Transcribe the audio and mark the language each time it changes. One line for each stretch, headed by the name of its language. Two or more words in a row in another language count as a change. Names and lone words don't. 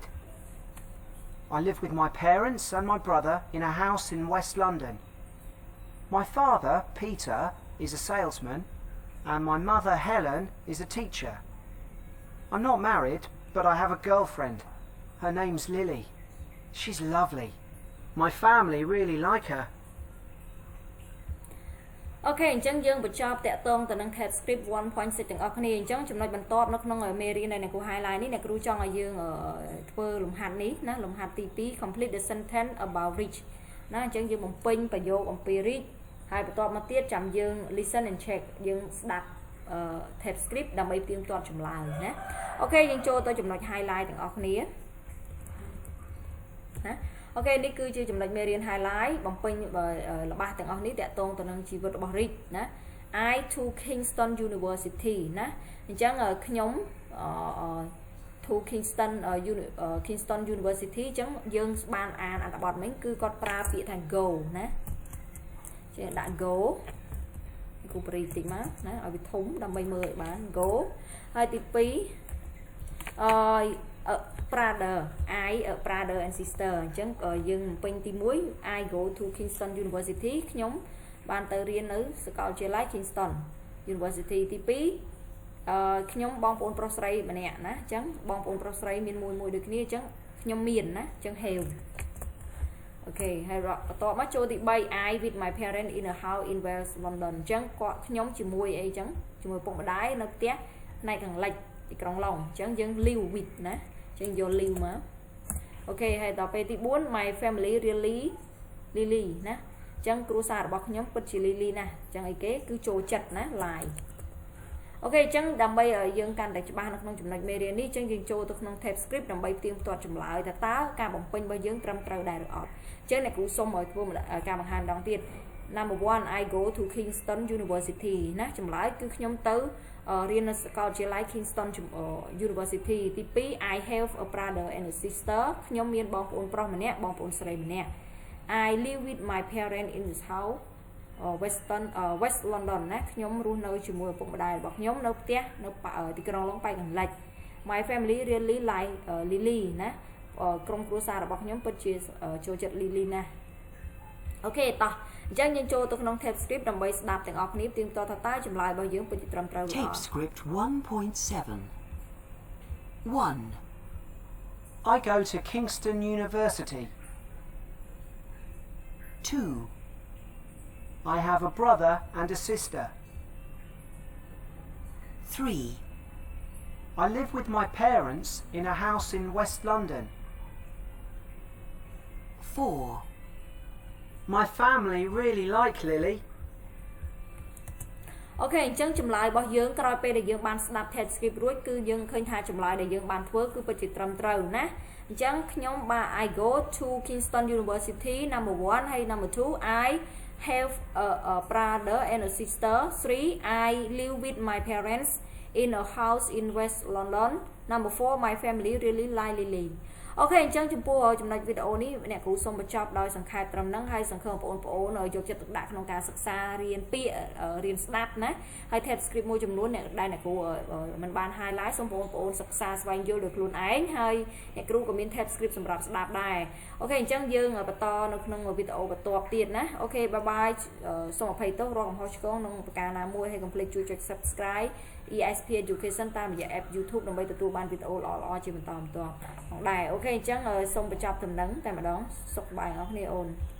English: I live with my parents and my brother in a house in West London. My father, Peter, is a salesman and my mother, Helen, is a teacher. I'm not married, but I have a girlfriend. Her name's Lily. She's lovely. My family really like her.
Khmer: អូខេអញ្ចឹងយើងបញ្ចប់តាក់ទងទៅនឹង
English: tape script
Khmer: 1.6 ទាំងអស់គ្នាអញ្ចឹងចំណុចបន្ទាប់នៅក្នុងមេរៀនដែលអ្នកគ្រូ highlight នេះអ្នកគ្រូចង់ឲ្យយើងធ្វើលំហាត់នេះណាលំហាត់ទី2
English: complete the sentence about Rich
Khmer: ណាអញ្ចឹងយើងបំពេញប្រយោគអំពី Rich ហើយបន្ទាប់មកទៀតចាំយើង
English: listen and check
Khmer: យើងស្ដាប់
English: tape script
Khmer: ដើម្បីផ្ទៀងផ្ទាត់ចម្លើយណាអូខេយើងចូលទៅចំណុច highlight ទាំងអស់គ្នា ណាអូខេនេះគឺជាចំណុចមេរៀន highlight បំពេញរបស់ទាំងអស់នេះតាក់ទងទៅនឹងជីវិតរបស់ Rich ណា
English: I to Kingston University
Khmer: ណាអញ្ចឹងខ្ញុំ
English: to Kingston University
Khmer: អញ្ចឹងយើងបានអានអត្ថបទមិញគឺគាត់ប្រើពាក្យថា go ណាចេះដាក់ go គូប្រីតិចមកណាឲ្យវាធំដើម្បីមើលឲ្យបាន go ហើយទី
English: 2brother brother and sister
Khmer: អញ្ចឹងយើងពេញទី1
English: I go to Kingston University
Khmer: ខ្ញុំបានទៅរៀននៅសាកលវិទ្យាល័យ Kingston University ទី2ខ្ញុំបងប្អូនប្រុសស្រីម្នាក់ណាអញ្ចឹងបងប្អូនប្រុសស្រីមានមួយដូចគ្នាអញ្ចឹងខ្ញុំមានណាអញ្ចឹង have អូខេហើយបន្តមកចូលទី3
English: I with my parents in a house in West London
Khmer: អញ្ចឹងគាត់ ខ្ញុំជាមួយអីអញ្ចឹងជាមួយពុកម្ដាយនៅផ្ទះផ្នែកខាងលិចទីក្រុងឡុងអញ្ចឹងយើង
English: live with
Khmer: ណាអញ្ចឹងយក live មកអូខេហើយដល់ពេលទី4
English: my family really Lily
Khmer: ណាអញ្ចឹងគ្រួសាររបស់ខ្ញុំពិតជា Lily ណាអញ្ចឹងអីគេគឺចូល ចិត្តណា like អូខេអញ្ចឹងដើម្បីឲ្យយើងកាន់តែច្បាស់នៅក្នុងចំណុចមេរៀននេះអញ្ចឹងយើងចូលទៅក្នុង
English: tape script
Khmer: ដើម្បីផ្ទៀងផ្ទាត់ចម្លើយថាតើការបំពេញរបស់យើងត្រឹមត្រូវដែរឬអត់ អញ្ចឹងអ្នកគ្រូសុំឲ្យធ្វើការបង្ហាញម្ដងទៀត
English: Number 1 I go to Kingston University
Khmer: ណាចម្លើយគឺខ្ញុំទៅរៀននៅសាកលវិទ្យាល័យ Kingston University ទី
English: 2 I have a brother and a sister
Khmer: ខ្ញុំមានបងប្អូនប្រុសម្នាក់បងប្អូនស្រីម្នាក់
English: I live with my parents in this house West London
Khmer: ណាខ្ញុំរស់នៅជាមួយឪពុកម្ដាយរបស់ខ្ញុំនៅផ្ទះនៅទីក្រុងឡុងប៉ែកខាងលិច
English: My family really like Lily
Khmer: ណាក្រុមគ្រួសាររបស់ខ្ញុំពិតជាចូលចិត្ត Lily ណាអូខេតោះអញ្ចឹងយើងចូលទៅក្នុង
English: tape script
Khmer: ដើម្បីស្ដាប់ទាំងអស់គ្នាផ្ទៀងផ្ទាត់ថាតើចម្លើយរបស់យើងពិតជាត្រឹមត្រូវឬអត់
English: Tape script 1.7 1 I go to Kingston University. 2 I have a brother and a sister. 3 I live with my parents in a house in West London. 4 My family really like Lily.
Khmer: អូខេអញ្ចឹងចម្លើយរបស់យើងក្រោយពេលដែលយើងបានស្ដាប់
English: tape script
Khmer: រួចគឺយើងឃើញថាចម្លើយដែលយើងបានធ្វើគឺពិតជាត្រឹមត្រូវណាអញ្ចឹងខ្ញុំបាទ
English: I go to Kingston University number 1
Khmer: ហើយ
English: number 2 I have a brother and a sister 3 I live with my parents in a house in West London number 4 my family really like Lily
Khmer: អូខេអញ្ចឹងចំពោះចំណុចវីដេអូនេះអ្នកគ្រូ សូមបញ្ចប់ដោយសង្ខេបត្រឹមហ្នឹងហើយសង្ឃឹមបងប្អូនយកចិត្តទុកដាក់ក្នុងការសិក្សារៀនពាក្យរៀនស្ដាប់ ណាហើយ
English: tab script
Khmer: មួយចំនួនដែលអ្នកគ្រូមិនបាន highlight សូមបងប្អូនសិក្សាស្វែងយល់ដោយខ្លួនឯងហើយអ្នកគ្រូក៏មាន
English: tab script
Khmer: សម្រាប់ស្ដាប់ដែរអូខេអញ្ចឹងយើងបន្តនៅក្នុងវីដេអូបន្ទាប់ទៀតណាអូខេបាយបាយសូមអភ័យទោសរាល់កំហុសឆ្គងក្នុងប្រការណាមួយហើយកុំភ្លេចជួយចុច subscribe ESP Education តាមរយៈ app YouTube ដើម្បីទទួលបានវីដេអូល្អៗជាបន្តបន្ទាប់ផងដែរអូខេអញ្ចឹងសូមបញ្ចប់ដំណឹងតែម្ដងសុខសប្បាយអរគ្នាអូន